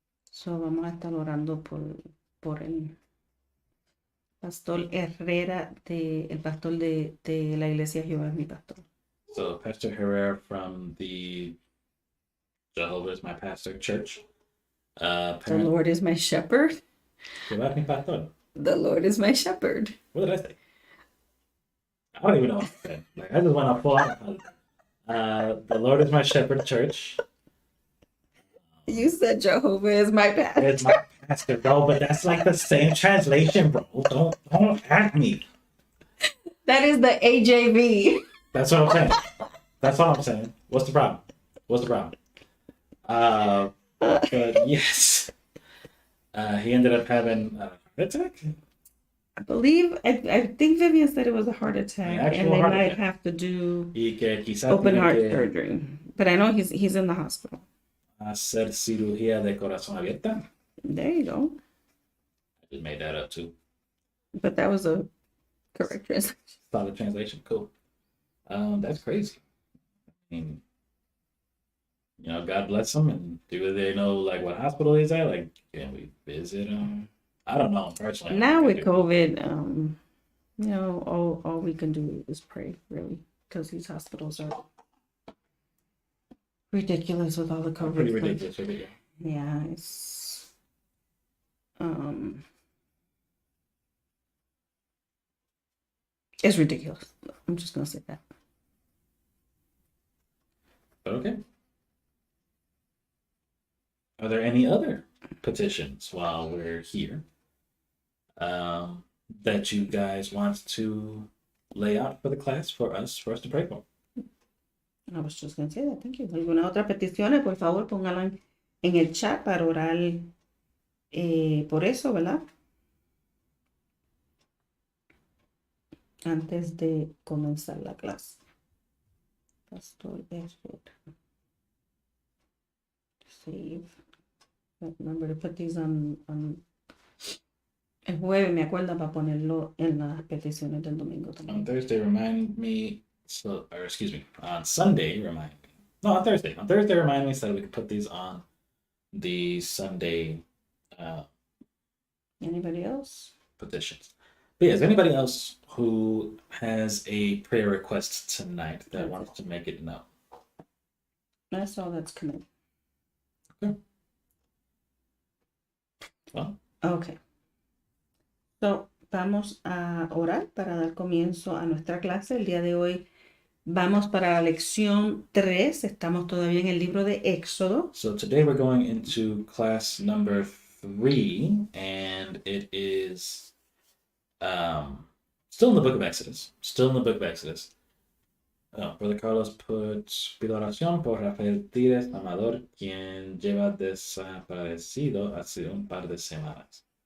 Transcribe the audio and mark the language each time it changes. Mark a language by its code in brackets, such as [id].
[es] So vamos a estar orando por el pastor Herrera, el pastor de la iglesia Jehová es mi pastor. [en] So Pastor Herrera from the Jehovah is my pastor church. The Lord is my shepherd. Jehová es mi pastor. The Lord is my shepherd. What did I say? I don't even know what I said. Like, I just went off full on. The Lord is my shepherd church. You said Jehovah is my pastor. It's my pastor, bro, but that's like the same translation, bro. Don't at me. That is the AJV. That's what I'm saying. That's all I'm saying. What's the problem? What's the problem? But yes, he ended up having a heart attack. I think Vivian said it was a heart attack, An actual and they heart might attack. have to do [es] Y que quizás [en] open [es] tiene [en] heart [es] que [en] surgery. But I know he's in the hospital. [es] hacer cirugía de corazón abierta. [en] There you go. I just made that up too. But that was a correct translation. Solid translation. Cool. That's crazy. I mean, you know, God bless him. And do they know like what hospital he's at? Like, can we visit him? I don't know personally. Now with COVID, you know, all we can do is pray, really, because these hospitals are ridiculous with all the COVID. Pretty ridiculous. Yeah, it's ridiculous. I'm just gonna say that. Okay. Are there any other petitions while we're here that you guys want to lay out for the class for us to pray for? I was just gonna say that. Thank you. [es] ¿Alguna otra peticiones? Por favor, pónganla en el chat para orar por eso, ¿verdad? Antes de comenzar la clase. Pastor Ashford. [en] Save. Remember to put these on [es] el jueves, me acuerda para ponerlo en las peticiones del domingo también. [en] On Thursday, remind me. On Sunday, remind me. No, on Thursday. On Thursday, remind me so that we can put these on the Sunday Anybody else? petitions. But yeah, is there anybody else who has a prayer request tonight that wants to make it known? That's all that's coming. Okay. Well. Okay. [es] So, vamos a orar para dar comienzo a nuestra clase. El día de hoy vamos para la lección 3. Estamos todavía en el libro de Éxodo. [en] So today we're going into class number 3, and it is still in the book of Exodus. Brother Carlos put [es] pido oración por Rafael Tírez Amador, quien lleva desaparecido hace un par de semanas.